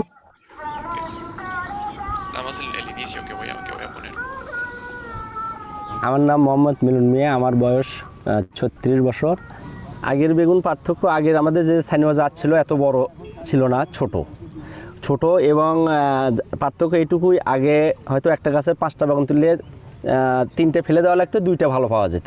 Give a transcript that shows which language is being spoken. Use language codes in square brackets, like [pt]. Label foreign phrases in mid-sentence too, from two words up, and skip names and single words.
[en] Okay. [es] Damos el inicio que voy a poner. [bn] আমার নাম মোহাম্মদ মিলন মিয়া, আমার বয়স 36 বছর। আগের বেগুন পার্থক্য, আগের আমাদের যে স্থানীয় জাত ছিল এত বড় ছিল না, ছোট ছোট, এবং পার্থক্য এইটুকুই, আগে হয়তো একটা গাছের 5টা বেগুন তুললে 3টে ফেলে দেওয়া লাগতো, 2টা ভালো পাওয়া যেত।